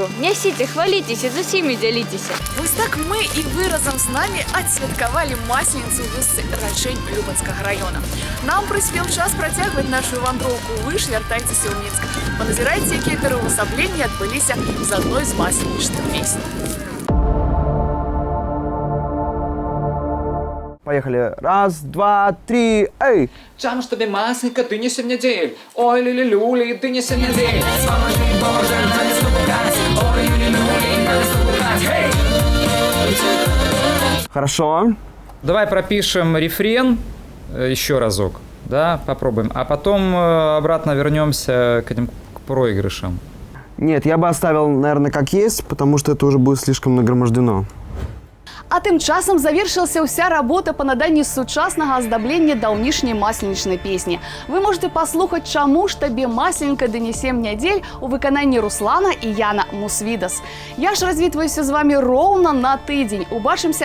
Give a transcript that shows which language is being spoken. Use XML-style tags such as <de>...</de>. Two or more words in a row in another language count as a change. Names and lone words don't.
<be>Нясіце, хваліцеся, з усімі дзяліцеся. Вось так мы і вы разам з намі адсвяткавалі масленіцу ў вёсцы Рачэнь Любанскага раёна. Нам прыспеў час працягваць нашу вандроўку. Вы ж вяртайцеся ў Мінск. Паназірайце, якія пераўвасабленні адбыліся з адной з масленічных песень.</be> <ru>Поехали. Раз, два, три, эй!</ru> <be>Чаму ж тобі масленька, дыня сем нядзель? Ой, люли-люли, дыня сем нядзель. Спамажы, Боже, на весну гукаць. Ой, люли-люли, на весну гукаць. Гей!</be> <ru>Хорошо. Давай пропишем рефрен еще разок, да, попробуем, а потом обратно вернемся к этим проигрышам. Нет, я бы оставил, наверное, как есть, потому что это уже будет слишком нагромождено.</ru> <be>А тым часам завершылася ўся работа па наданні сучаснага аздаблення даўнішняй масленічнай песні. Вы можете паслухаць «Чаму ж табе масленька ды не сем нядзель» у выкананні Руслана і Яна Мусвідас. Я ж развітваюся з вами роўна на тыдзень.</be>